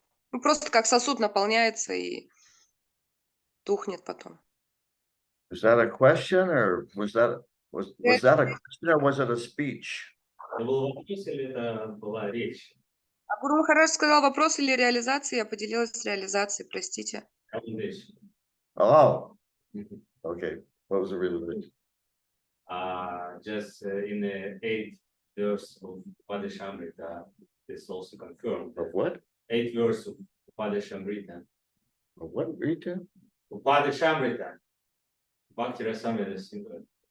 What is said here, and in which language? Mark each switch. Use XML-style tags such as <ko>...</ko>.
<ru>Просто как сосуд наполняется и тухнет потом.</ru> <en>Is that a question, or was that a question, or was it a speech?</en> <ru>Это был вопрос или это была речь? Гуру Махарадж сказал вопрос или реализация, я поделилась с реализацией, простите.</ru> <en>Oh, okay. What was the realization? Just in the 8th verse of Padeshamrita, this also confirmed. Of what? 8th verse of Padeshamrita. Of what? Rita? Padeshamrita. Bhakti Rasamrita Sindhu.</en>